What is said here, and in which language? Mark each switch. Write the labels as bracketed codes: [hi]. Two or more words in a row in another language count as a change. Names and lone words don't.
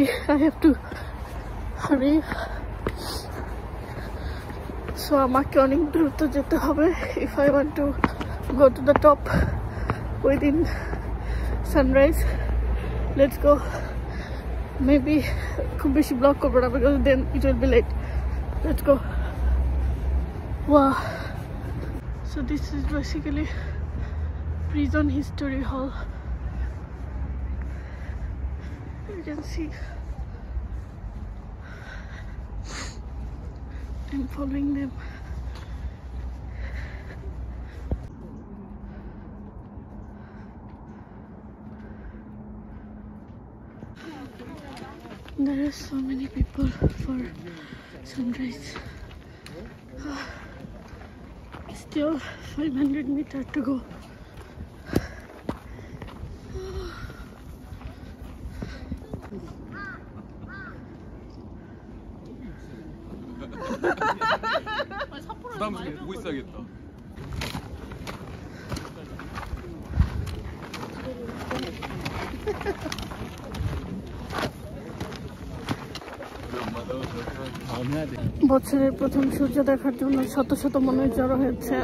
[en] I have to hurry, so [bn] আমাকে অনেক দ্রুত যেতে হবে [en] if I want to go to the top within sunrise. Let's go. Maybe [bn] খুব বেশি ব্লক করবো না, [en] because then it will be late. Let's go. Wow, so this is basically prison history hall. You can see I'm following them. There are so many people for sunrise. Still 500 meters to go. [ko] 부담스럽게 보고 있어야겠다. [bn] বছরের প্রথম সূর্য দেখার জন্য শত শত মানুষ জড়ো হয়েছেন।